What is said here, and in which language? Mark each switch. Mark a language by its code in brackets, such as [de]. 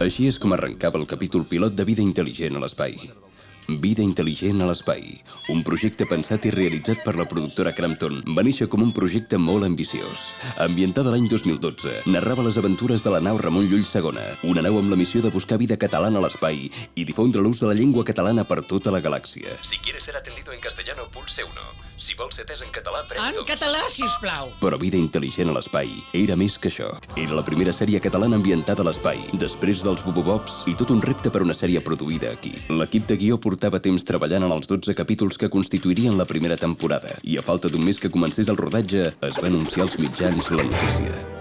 [ca] Així és com arrencava el capítol pilot de Vida intel·ligent a l'espai. Vida intel·ligent a l'espai. Un projecte pensat i realitzat per la productora Crampton va néixer com un projecte molt ambiciós. Ambientada l'any 2012, narrava les aventures de la nau Ramon Llull II, una nau amb la missió de buscar vida catalana a l'espai i difondre l'ús de la llengua catalana per tota la galàxia. [es] Si quieres ser atendido en castellano, pulse 1. [ca] Si vols ser atès en català, prem 2. En català, sisplau! Però Vida intel·ligent a l'espai era més que això. Era la primera sèrie catalana ambientada a l'espai, després dels Bobobops i tot un repte per una sèrie produïda aquí. L'equip de guió portava temps treballant en els 12 capítols que constituirien la primera temporada i a falta d'un mes que comencés el rodatge es va anunciar als mitjans la notícia.